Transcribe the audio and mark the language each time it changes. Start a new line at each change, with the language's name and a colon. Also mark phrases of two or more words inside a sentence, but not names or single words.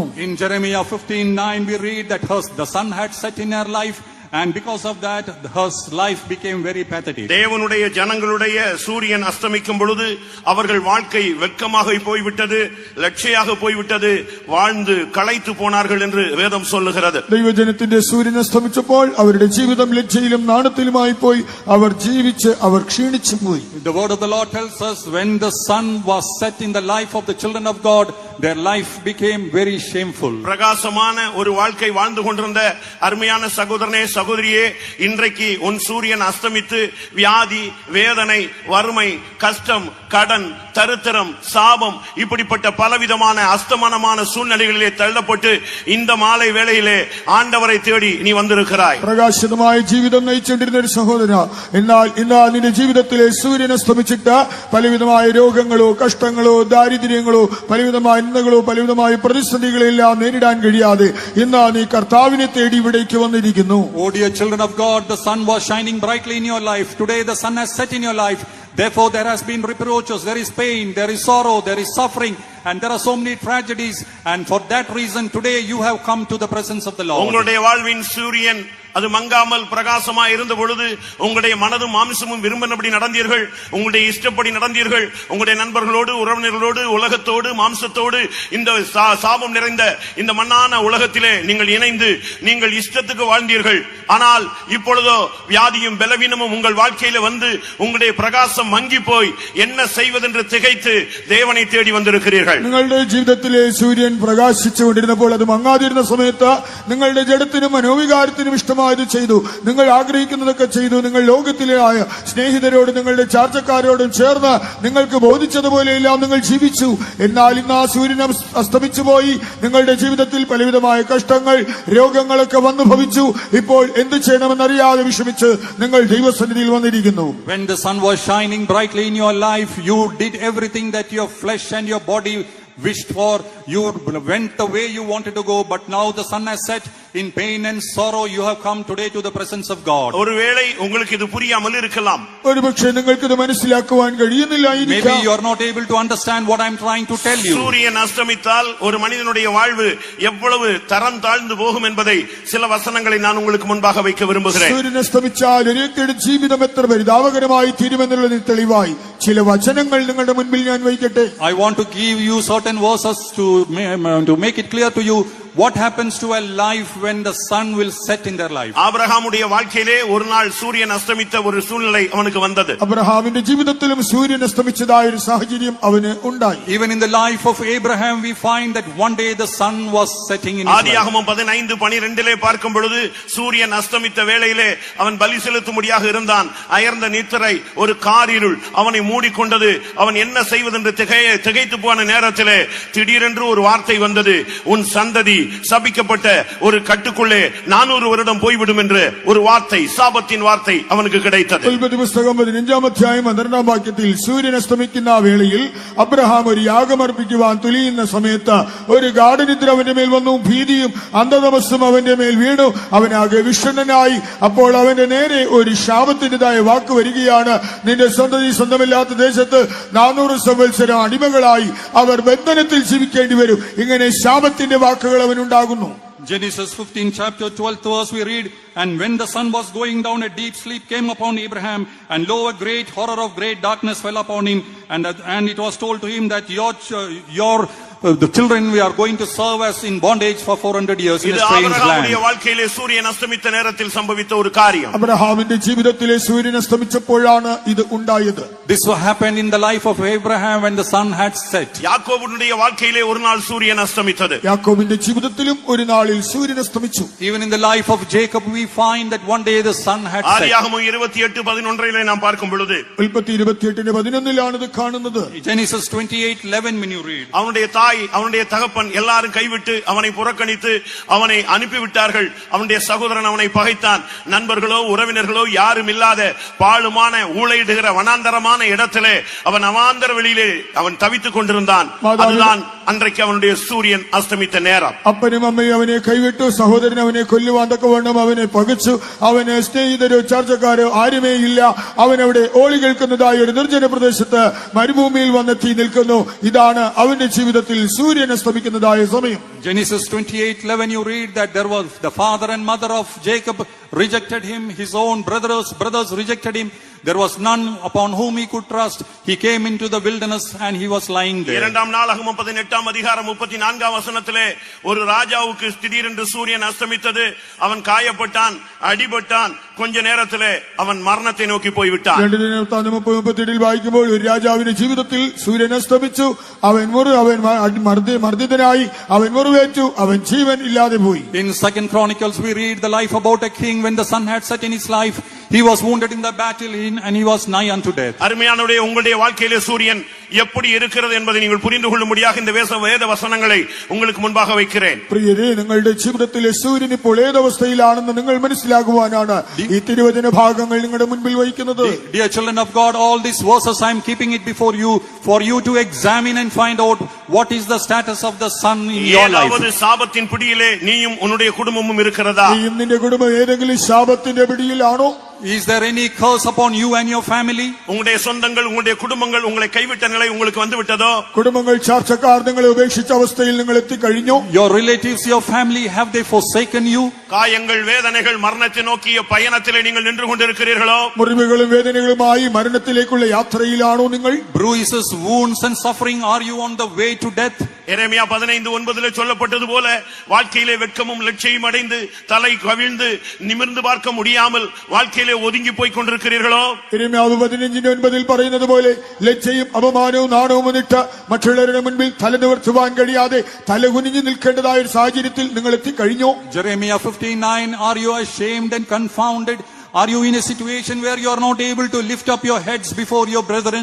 English: In Jeremiah 15:9 we read that the sun had set in her life, and because of that her life became very pathetic.
Tamil: தேவனுடைய ஜனங்களுடைய சூரியன் அஸ்தமிக்கும் பொழுது அவர்கள் வாழ்க்கை வெட்கமாக போய்விட்டது, லட்சியாக போய்விட்டது, வாழ்ந்து களைத்து போனார்கள் என்று வேதம் சொல்லுகிறது.
Malayalam: ദൈവജനത്തിന്റെ സൂര്യൻ അസ്തമിച്ചപ്പോൾ അവരുടെ ജീവിതം ലജ്ജയിലും നാണത്തിലുമായി പോയി. അവർ ജീവിച്ച് അവർ ക്ഷീണിച്ചു പോയി.
English: The word of the Lord tells us, when the sun was set in the life of the children of God, their life became very shameful.
Tamil: பிரகாசமான ஒரு வாழ்க்கை வாழ்ந்து கொண்டிருந்த அருமையான சகோதரனே, சகோதரியே, இன்றைக்கு உன் சூரியன் அஸ்தமித்து வியாதி, வேதனை, வறுமை, கஷ்டம், கடன், தரித்திரம், சாபம், இப்படிப்பட்ட பலவிதமான அஸ்தமனமான சூழ்நிலைகளிலே தள்ளப்பட்டு இந்த மாலை வேளையிலே ஆண்டவரை தேடி நீ வந்திருக்கிறாய்.
Malayalam: പ്രകാശിതമായ ജീവിതം നയിച്ചുകൊണ്ടിരുന്ന ഒരു സഹോദര, എന്നാൽ ഇന്ന് നിന്റെ ജീവിതത്തിലെ സൂര്യൻ അസ്തമിച്ചിട്ട് പലവിധമായ രോഗങ്ങളോ കഷ്ടങ്ങളോ ദാരിദ്ര്യങ്ങളോ പലവിധമായ നിന്ദകളോ പലവിധമായ പ്രതിസന്ധികളെല്ലാം നേരിടാൻ കഴിയാതെ ഇന്ന് നീ കർത്താവിനെ തേടി ഇവിടേക്ക് വന്നിരിക്കുന്നു.
English: Oh dear children of God, the sun was shining brightly in your life. Today the sun has set in your life. Therefore there has been reproaches, there is pain, there is sorrow, there is suffering, and there are so many tragedies, and for that reason today you have come to the presence of the Lord.
Tamil: உங்களுடைய வாழ்வின் சூரியன் அது மங்காமல் பிரகாசமாய் இருந்த பொழுது உங்களுடைய மனதும் மாம்சமும் விரும்பினபடி நடந்தீர்கள், உங்களுடைய இஷ்டப்படி நடந்தீர்கள். உங்களுடைய நண்பர்களோடு, உறவினர்களோடு, உலகத்தோடு, மாம்சத்தோடு, இந்த சாபம் நிறைந்த இந்த மண்ணான உலகத்திலே நீங்கள் இணைந்து நீங்கள் இஷ்டத்துக்கு வாழ்ந்தீர்கள். ஆனால் இப்பொழுதோ வியாதியும் பலவீனமும் உங்கள் வாழ்க்கையில வந்து உங்களுடைய பிரகாசம் மங்கி போய் என்ன செய்வதென்று திகைத்து தேவனை தேடி வந்திருக்கிறீர்கள்.
Malayalam: നിങ്ങളുടെ ജീവിതത്തിലെ സൂര്യൻ പ്രകാശിച്ചുകൊണ്ടിരുന്നപ്പോൾ അത് മങ്ങാതിരുന്ന സമയത്ത് നിങ്ങളുടെ ജഡത്തിനും മനോവികാരത്തിനും ഇഷ്ടമായ ആവശ്യമായത് ചെയ്തു, നിങ്ങൾ ആഗ്രഹിക്കുന്നതൊക്കെ ചെയ്തു, നിങ്ങൾ ലോകത്തിലായ സ്നേഹിതരോടും നിങ്ങളുടെ ചാർച്ചക്കാരോടും ചേർന്ന് നിങ്ങൾക്ക് ബോധിച്ചതുപോലെയെല്ലാം നിങ്ങൾ ജീവിച്ചു. എന്നാൽ ഇന്ന് ആ സൂര്യൻ അസ്തമിച്ചു പോയി. നിങ്ങളുടെ ജീവിതത്തിൽ പലവിധമായ കഷ്ടങ്ങൾ, രോഗങ്ങളൊക്കെ വന്നു ഭവിച്ചു. ഇപ്പോൾ എന്ത് ചെയ്യണമെന്നറിയാതെ വിഷമിച്ച് നിങ്ങൾ ദൈവസന്നിധിയിൽ വന്നിരിക്കുന്നു.
English: When the sun was shining brightly in your life, you did everything that your flesh and your body wished for. You went the way you wanted to go, but now the sun has set. In pain and sorrow you have come today to the presence of God.
Tamil: ஒருவேளை உங்களுக்கு இது புரியாமல் இருக்கலாம்.
Malayalam: ഒരുപക്ഷേ നിങ്ങൾക്ക് ഇത് മനസ്സിലാക്കുവാൻ കഴിയുന്നില്ലായിരിക്കാം.
English: Maybe you are not able to understand what I am trying to tell you.
Tamil: சூரியன் அஸ்தமித்தால் ஒரு மனிதனுடைய வாழ்வு எவ்வளவு தரம் தாழ்ந்து போகும் என்பதை சில வசனங்களை நான் உங்களுக்கு முன்பாக வைக்க விரும்புகிறேன்.
Malayalam: സൂര്യൻ അസ്തമിച്ചാൽ ഒരു വ്യക്തിയുടെ ജീവിതം എത്ര പരിതാപകരമായി തീരുമെന്നുള്ളതിന് തെളിവായി ചില വചനങ്ങൾ നിങ്ങളുടെ മുൻപിൽ ഞാൻ വയ്ക്കട്ടെ.
English: I want to give you certain verses to make it clear to you what happens to a life when the sun will set in their life.
Tamil: ஆபிரகாமுடைய வாழ்க்கையிலே ஒரு நாள் சூரியன் அஸ்தமித்த ஒரு சூழ்நிலை அவனுக்கு வந்தது.
Malayalam: അബ്രഹാമിന്റെ ജീവിതത്തിലും സൂര്യൻ അസ്തമിച്ചതായ ഒരു സാഹചര്യം അവന് ഉണ്ടായി.
English: Even in the life of Abraham we find that one day the sun was setting in his life.
Tamil: ஆதியாகமம் 15:12 பார்க்கும் பொழுது சூரியன் அஸ்தமித்த வேளையிலே அவன் பலி செலுத்தும்படியாக இருந்தான். அயர்ந்த நித்திரை, ஒரு காரிருள் அவனை மூடிக்கொண்டது. அவன் என்ன செய்வதென்று திகைத்து போன நேரத்திலே திடீரென்று ஒரு வார்த்தை வந்தது. உன் சந்ததி சபிக்கப்பட்ட ஒரு கட்டுக்குள்ளே 400 வருடம் போய்விடும் என்று ஒரு வார்த்தை, சாபத்தின் வார்த்தை அவனுக்கு கிடைத்தது.
Malayalam: ഉൽപ്പത്തി പുസ്തകം 15-ാം അധ്യായം 12-ാം വാക്യത്തിൽ സൂര്യൻ അസ്തമിക്കുന്ന വേളയിൽ അബ്രഹാം ഒരു യാഗമർപ്പിക്കുവാൻ തുനിയുന്ന സമയത്ത് ഒരു ഗാഠനിദ്ര അവന്റെ മേൽ വന്നു. ഭീതിയും അന്ധതമസ്സും അവന്റെ മേൽ വീണു. അവനാകെ വിഷണ്ണനായി. അപ്പോൾ അവന്റെ നേരെ ഒരു ശാപത്തിൻ്റെതായ വാക്ക് വരികയാണ്. നിന്റെ സന്തതി സ്വന്തമില്ലാത്ത ദേശത്ത് 400 സംവത്സരം അടിമകളായി അവർ ബന്ധനത്തിൽ ജീവിക്കേണ്ടി വരും. ഇങ്ങനെ ശാപത്തിന്റെ വാക്കുകൾ അവനുണ്ടാകുന്നു.
English: Genesis 15 chapter 12th verse we read, and when the sun was going down, a deep sleep came upon Abraham, and lo, a great horror of great darkness fell upon him, and it was told to him that the children we are going to serve as in bondage for 400 years in a strange land.
Tamil: ஆபிரகாமுடைய வாழ்க்கையிலே சூரியன் அஸ்தமித்த நேரத்தில் சம்பவித்த ஒரு காரியம்.
Malayalam: അബ്രഹാമിന്റെ ജീവിതത്തിലെ സൂര്യൻ അസ്തമിച്ചപ്പോഴാണ് ഇത് ഉണ്ടായത്.
English: This happened in the life of Abraham when the sun had set.
Tamil: யாக்கோபுடைய வாழ்க்கையிலே ஒரு நாள் சூரியன் அஸ்தமித்தது.
Malayalam: യാക്കോബിന്റെ ജീവിതത്തിലും ഒരു നാളിൽ സൂര്യൻ അസ്തമിച്ചു.
English: Even in the life of Jacob we find that one day the sun had set.
Tamil: ஆதியாகமம் 28:11 நாம் பார்க்கும் பொழுது
Malayalam: ഉൽപ്പത്തി 28:11 ഇത് കാണുന്നത്.
English: Genesis 28:11 when you read,
Tamil: அவனுடைய தகப்பன் எல்லாரும் கைவிட்டு அவனை புறக்கணித்து அவனை அனுப்பிவிட்டார்கள். அவனுடைய சகோதரன் அவனை பகைத்தான். நண்பர்களோ உறவினர்களோ யாரும் இல்லாத பாழுமான ஊளையிடுகிற வனாந்தரமான இடத்திலே அவன் அவாந்தர வெளியிலே அவன் தவித்துக் கொண்டிருந்தான். அதுதான் அன்றைக்கு அவனுடைய சூரியன் அஸ்தமித்த நேரம்.
Malayalam: അപ്പനും അമ്മയും അവനെ കൈവിട്ടു. സഹോദരൻ അവനെ കൊല്ലുവാൻ തക്കവണ്ണം അവനെ പകച്ചു. അവന് സ്നേഹിതരോ ചാർച്ചക്കാരോ ആരുമേ ഇല്ല. അവൻ അവിടെ ഓളി കേൾക്കുന്നതായ ഒരു നിർജ്ജന പ്രദേശത്ത് മരുഭൂമിയിൽ വന്നെത്തി നിൽക്കുന്നു. ഇതാണ് അവന്റെ ജീവിതത്തിൽ സൂര്യൻ അസ്തമിക്കുന്നതായ സമയം.
English: Genesis 28:11 you read that there was the father and mother of Jacob rejected him, his own brothers rejected him. There was none upon whom he could trust. He came into the wilderness and he was lying there.
Tamil: 2 நாளாகமம் 18-ாம் அதிகாரம் 34-ாம் வசனத்திலே ஒரு ராஜாவுக்கு திடீரென்று சூரியன் அஸ்தமித்தது. அவன் காயப்பட்டான், அடிபட்டான். கொஞ்ச நேரத்திலே
Malayalam: അവൻ മരണത്തെ നോക്കി പോയി വിട്ടാൻ. 2-37 വായിക്കുമ്പോൾ ഒരു രാജാവിന്റെ ജീവിതത്തിൽ സൂര്യൻ അസ്തമിച്ചു. അവൻ മർദ്ദിതനായി, അവൻ മുറിവേറ്റു, അവൻ ജീവൻ ഇല്ലാതെ പോയി.
English: In 2 Chronicles we read the life about a king when the sun had set in his life. He was wounded in the battle and he was nigh unto death.
Tamil: அருமையானவரே, உங்களுடைய வாழ்க்கையிலே சூரியன் எப்படி இருக்கிறது என்பதை நீங்கள் புரிந்து கொள்ளும்படியாக இந்த வேத வசனங்களை உங்களுக்கு முன்பாக வைக்கிறேன்.
Malayalam: പ്രിയരേ, നിങ്ങളുടെ ജീവിതത്തിലെ സൂര്യൻ ഇപ്പോൾ ഏതവസ്ഥയിലാണെന്ന് നിങ്ങൾ മനസ്സിലാക്കുവാനാണ് ഈ തിരുവചന ഭാഗങ്ങൾ നിങ്ങളുടെ മുൻപിൽ വയ്ക്കുന്നത്.
English: Dear children of God, all these verses I am keeping it before you for you to examine and find out what is the status of the sun in your life.
Tamil: ஏதாவது சாபத்தின் பிடியிலே நீயும் உன்னுடைய குடும்பமும் இருக்கிறதா?
Malayalam: നീയും നിന്റെ കുടുംബം ഏതെങ്കിലും ശാപത്തിന്റെ പിടിയിലാണോ?
English: Is there any curse upon you and your family?
Tamil: உங்களுடைய சொந்தங்கள், உங்களுடைய குடும்பங்கள் உங்களை கைவிட்ட நிலை உங்களுக்கு வந்து விட்டதோ?
Malayalam: കുടുംബങ്ങൾ ചാർച്ചക്കാർ നിങ്ങളെ ഉപേക്ഷിച്ച അവസ്ഥയിൽ നിങ്ങൾ എത്തിക്കഴിഞ്ഞോ?
English: Your relatives, your family, have they forsaken you?
Tamil: காயங்கள், வேதனைகள், மரணத்தை நோக்கிய பயணத்திலே நீங்கள் நின்று கொண்டிருக்கிறீர்களோ?
Malayalam: മുറിവുകളും വേദനകളുമായി മരണത്തിലേക്കുള്ള യാത്രയിലാണോ നിങ്ങൾ?
English: Bruises, wounds and suffering, are you on the way to death?
Tamil: எரேமியா 15:9 சொல்லப்பட்டது போல வாழ்க்கையிலே வெட்கமும் லட்சியம் அடைந்து தலை கவிழ்ந்து நிமிர்ந்து பார்க்க முடியாமல் வாழ்க்கையிலே ஒதுங்கி போய் கொண்டிருக்கிறீர்களோ?
Malayalam: യെരമ്യാവ് 15:9 പറയുന്നത് പോലെ ലജ്ജയും അപമാനവും നാണവും മുന്നിട്ട് മറ്റുള്ളവരുടെ മുൻപിൽ തല നിവർത്തുവാൻ കഴിയാതെ തല കുനിഞ്ഞു നിൽക്കേണ്ടതായ ഒരു സാഹചര്യത്തിൽ നിങ്ങൾ എത്തിക്കഴിഞ്ഞോ?
English: Jeremiah 15:9, are you ashamed and confounded? Are you in a situation where you are not able to lift up your heads before your brethren?